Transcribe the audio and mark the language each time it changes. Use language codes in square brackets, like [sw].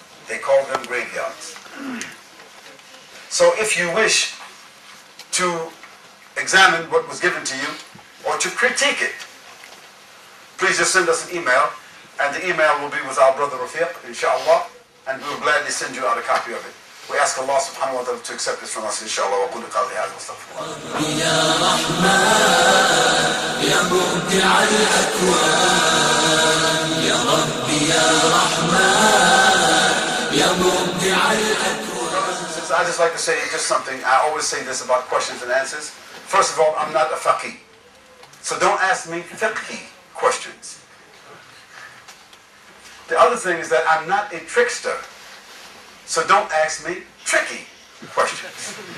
[en] They call them graveyards. So if you wish to examine what was given to you or to critique it, please just send us an email, and the email will be with our brother Rafiq, inshallah, and we will gladly send you out a copy of it. We ask Allah [ar] subhanahu wa ta'ala [en] to accept this from us, inshallah. [ar] وَقُلُ قَوْلِي هَذَا وَاسْتَغْفِرُ اللَّهَ. يا رحمن يا مبدع الأكوان يا ربي يا رحمن يا مبدع الأكوان. [en] I just like to say just something. I always say this about questions and answers. First of all, I'm not a faqih. So don't ask me fiqhi questions. The other thing is that I'm not a trickster. So don't ask me tricky questions.